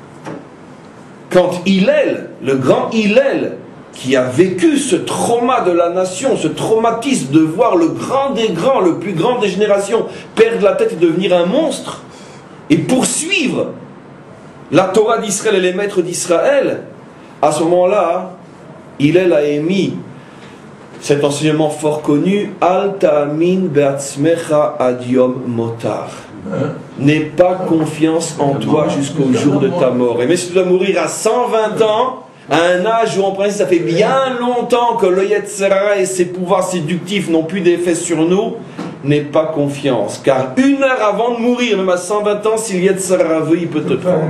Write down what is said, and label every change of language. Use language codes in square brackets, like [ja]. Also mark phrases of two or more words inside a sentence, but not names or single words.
[fr] Quand Hillel, le grand Hillel, qui a vécu ce trauma de la nation, ce traumatisme de voir le grand des grands, le plus grand des générations, perdre la tête et devenir un monstre, et poursuivre la Torah d'Israël et les maîtres d'Israël, à ce moment-là, Hillel a émis cet enseignement fort connu, [he] אל תאמין בעצמך עד יום מותך. [fr] N'aie pas confiance en toi jusqu'au jour de ta mort. Et même si tu dois mourir à 120 ans, à un âge où en principe ça fait bien longtemps que le [he] יצר הרע [fr] et ses pouvoirs séductifs n'ont plus d'effet sur nous, n'aie pas confiance. Car une heure avant de mourir, même à 120 ans, si le [he] יצר הרע [fr] veut, il peut te prendre.